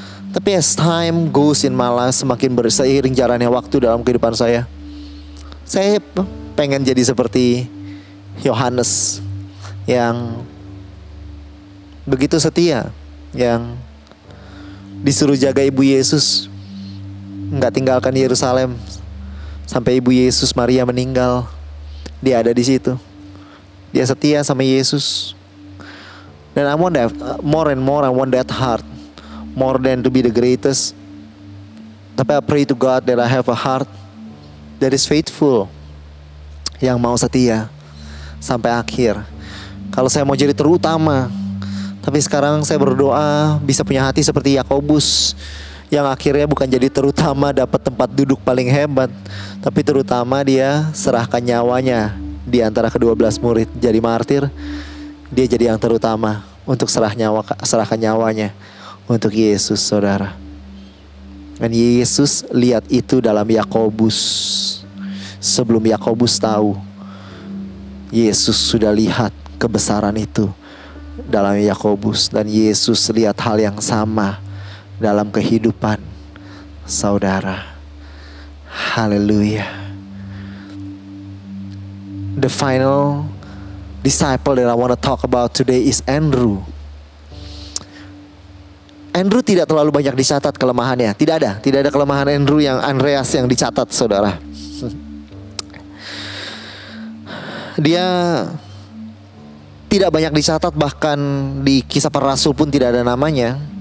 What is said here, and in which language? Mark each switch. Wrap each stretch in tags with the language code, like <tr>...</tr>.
<id>Tapi</id> <en>as time goes in my life,</en> <id>semakin berseiring jalannya waktu dalam kehidupan saya pengen jadi seperti Yohanes yang begitu setia, yang disuruh jaga ibu Yesus, nggak tinggalkan Yerusalem sampai ibu Yesus Maria meninggal. Dia ada di situ. Dia setia sama Yesus.</id> <en>Dan I want that more and more. I want that heart more than to be the greatest. Tapi I pray to God that I have a heart that is faithful,</en> <id>yang mau setia sampai akhir. Kalau saya mau jadi terutama, tapi sekarang saya berdoa bisa punya hati seperti Yakobus, yang akhirnya bukan jadi terutama dapat tempat duduk paling hebat, tapi terutama dia serahkan nyawanya di antara ke-12 murid jadi martir. Dia jadi yang terutama untuk serahkan nyawanya untuk Yesus, saudara. Dan Yesus lihat itu dalam Yakobus sebelum Yakobus tahu Yesus sudah lihat kebesaran itu dalam Yakobus, dan Yesus lihat hal yang sama dalam kehidupan saudara. Haleluya.</id> <en>The final disciple that I want to talk about today is Andrew.</en> <id>Andrew tidak terlalu banyak dicatat kelemahannya. Tidak ada kelemahan Andreas yang dicatat, saudara. Dia tidak banyak dicatat, bahkan di Kisah Para Rasul pun tidak ada namanya.</id>